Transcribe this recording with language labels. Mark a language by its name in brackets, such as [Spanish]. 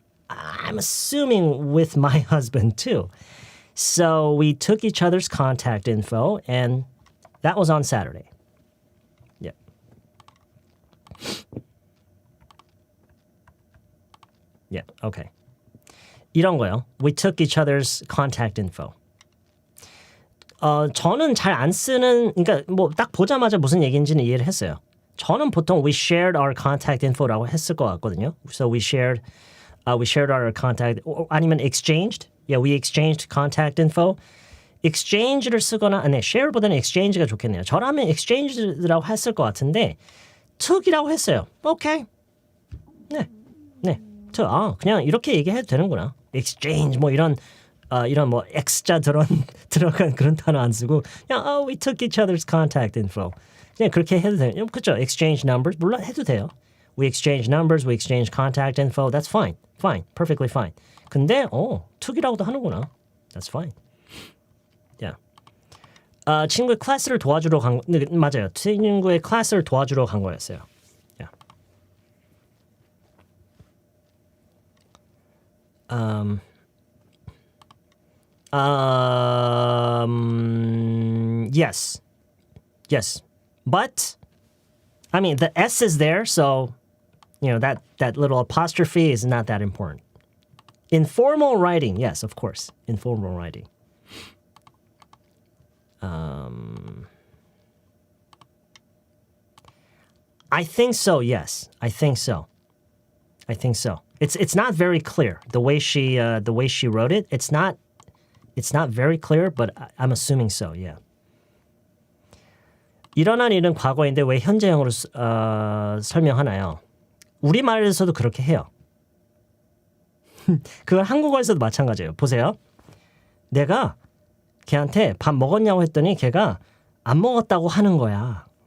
[English] I'm assuming with my husband too. So we took each other's contact info, and that was on Saturday. Yeah. Yeah, okay. [Korean] 이런 거요. [English] We took each other's contact info. [Korean] 저는 잘 안 쓰는, 그러니까 뭐 딱 보자마자 무슨 얘기인지는 이해를 했어요. 저는 보통 [English] we shared our contact info [Korean] 라고 했을 것 같거든요. [English] So we shared our contact, [Korean] 아니면 [English] exchanged. Yeah, we exchanged contact info. [Korean] exchange를 쓰거나, 네, share보다는 exchange가 좋겠네요. 저라면 exchange라고 했을 것 같은데 took이라고 했어요. 오케이. 네. 그냥 이렇게 얘기해도 되는구나. exchange 뭐 이런 뭐 X자 들어간 그런 단어 안 쓰고 그냥 [English] we took each other's contact info. [Korean] 그냥 그렇게 해도 돼요. 그렇죠? [English] exchange numbers [Korean] 물론 해도 돼요. [English] We exchange numbers, we exchange contact info. That's fine. Perfectly fine. [Korean] 근데 took이라고도 하는구나. [English] That's fine. Yeah. [Korean] 친구의 클래스를 도와주러 간 맞아요. 친구의 클래스를 도와주러 간 거였어요. [English] Yeah. Yes. But I mean the S is there, so you know that little apostrophe is not that important. Informal writing, yes, of course. Informal writing. I think so, yes. I think so. It's not very clear the way she wrote it. It's not very clear, but I'm assuming so. Yeah. [Korean] 일어난 일은 과거인데 왜 현재형으로 설명하나요? 우리말에서도 그렇게 해요. 그건 한국어에서도 마찬가지예요. 보세요. 내가 걔한테 밥 먹었냐고 했더니 걔가 안 먹었다고 하는 거야.